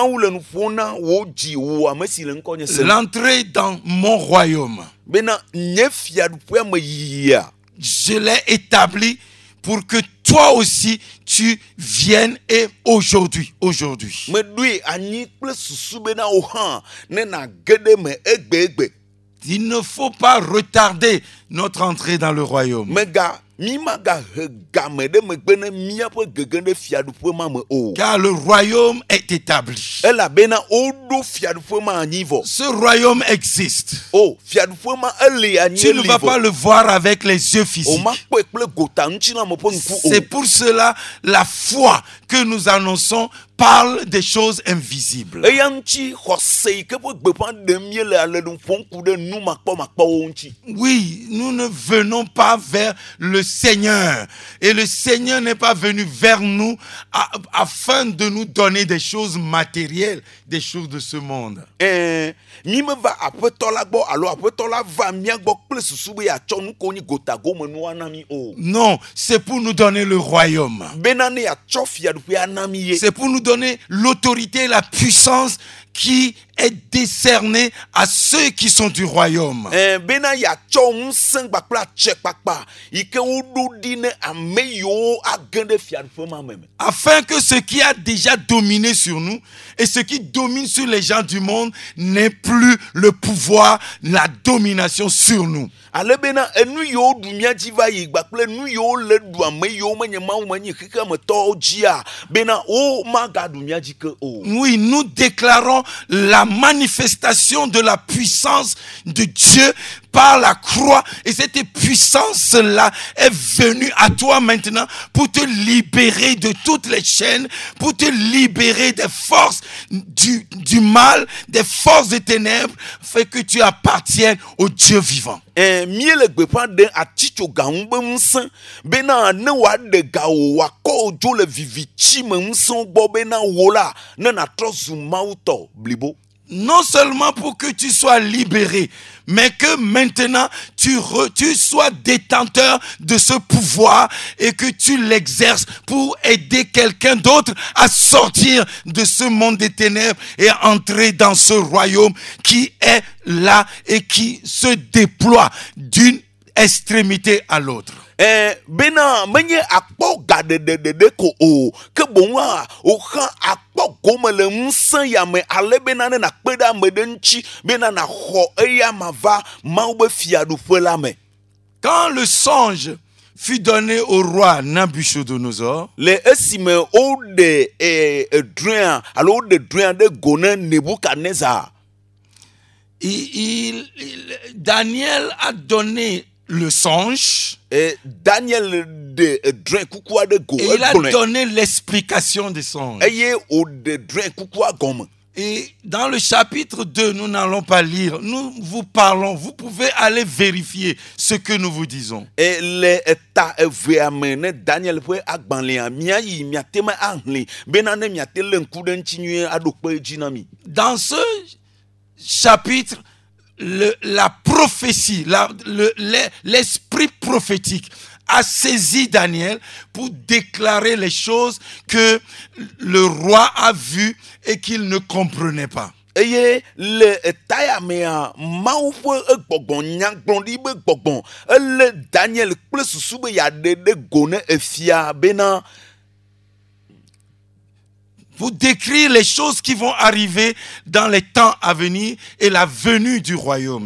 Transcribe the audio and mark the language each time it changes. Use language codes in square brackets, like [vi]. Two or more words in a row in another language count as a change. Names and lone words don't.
[fr] L'entrée dans mon royaume, je l'ai établi pour que toi aussi tu viennes et aujourd'hui. Il ne faut pas retarder notre entrée dans le royaume. [ee] mi maga he game de megbe ne miaƒe gege ɖe fiaɖuƒe ma me o. [fr] Car le royaume est établi. [ee] Elabena woɖo fiaɖuƒe ma anyi vɔ. [fr] Ce royaume existe. [ee] O fiaɖuƒe ma eli anyi [fr] Tu ne vas pas le voir avec les yeux [ee] o [fr] physiques. [ee] ma kpɔe kple gota ŋutsina me ƒe ŋku o. [fr] C'est pour cela la foi que nous annonçons parle des choses invisibles. [ee] Eya ŋuti xɔse yi ke ƒe gbeƒã ɖem míele ale ɖo ƒom ku ɖe nu makpɔmakpɔwo ŋuti. [fr] Oui, nous ne venons pas vers le Seigneur. Et le Seigneur n'est pas venu vers nous afin de nous donner des choses matérielles, des choses de ce monde. [ee] Mi meva aƒetɔ la gbɔ alo aƒetɔ la va mía gbɔ kple susu be yeatsɔ nu ko nyi gotagome nua na mi o. [fr] Non, c'est pour nous donner le royaume. [ee] Bena ne yeatsɔ fiaɖuƒea na mi ye. [fr] C'est pour nous donner l'autorité et la puissance qui est décernée à ceux qui sont du royaume. [ee] Bena yeatsɔ ŋusẽ kpakple atsekpakpa yi ke woɖo ɖi ne ame yiwo age ɖe fiaɖuƒe ma me. [fr] Afin que ce qui a déjà dominé sur nous et ce qui domine sur les gens du monde n'ait plus le pouvoir, la domination sur nous. [ee] Ale bena enu yiwo ɖu mía dzi va yi kpakple nu yiwo le ɖu ame yiwo menye Mawu menye xexemetɔwo dzia bena wo magaɖu mía dzi ke o. [fr] Oui, nous déclarons la manifestation de la puissance de Dieu par la croix. Et cette puissance-là est venue à toi maintenant pour te libérer de toutes les chaînes, pour te libérer des forces du mal, des forces des ténèbres, fait que tu appartiennes au Dieu vivant. [ee] Miele gbeƒã ɖe atitsoga ŋu be ŋusẽ bena ne wòaɖe ga wò wòakɔ wò dzo le vivitsi me ŋusẽwo gbɔ bena wò la ne nàtrɔ zu Mawu tɔ blibo. [fr] Non seulement pour que tu sois libéré, mais que maintenant tu sois détenteur de ce pouvoir et que tu l'exerces pour aider quelqu'un d'autre à sortir de ce monde des ténèbres et à entrer dans ce royaume qui est là et qui se déploie d'une extrémité à l'autre. [ee] Bena menye akpɔ gaɖeɖeɖe ko o ke boŋ woxa akpɔ gome le ŋusẽ ya me ale bena ne nakpe ɖe ame ɖe ŋuti bena naxɔ eya mava Mawu be fiaɖuƒe la me. [fr] Quand le songe fut donné au roi Nabuchodonosor, [ee] le esime woɖe drɔ̃a alo woɖe drɔ̃a ɖe go ne Nebukadnezar, [fr] Daniel a donné le songe. [ee] Daniel de drɔ̃ kukua ɖe go. [fr] Et il a donné l'explication des songes. [ee] Eye woɖe drɔ̃ kukua gɔme. [fr] Et dans le chapitre 2, nous n'allons pas lire, nous vous parlons, vous pouvez aller vérifier ce que nous vous disons. [ee] Et le ta evea me ne Daniel ƒe agbalẽa miayi miate me ahlẽ bena ne miate le ŋku ɖe ŋuti nyuie aɖo kpe dzi na mi. [fr] Dans ce chapitre, la prophétie, l'esprit prophétique a saisi Daniel pour déclarer les choses que le roi a vues et qu'il ne comprenait pas. [ee] Eye le taya mea Mawu ƒe gbɔgbɔ nyagblɔɖi be gbɔgbɔ ele Daniel kple susu be yeaɖe ɖe go ne efia bena [fr] pour décrire les choses qui vont arriver dans les temps à venir et la venue du royaume.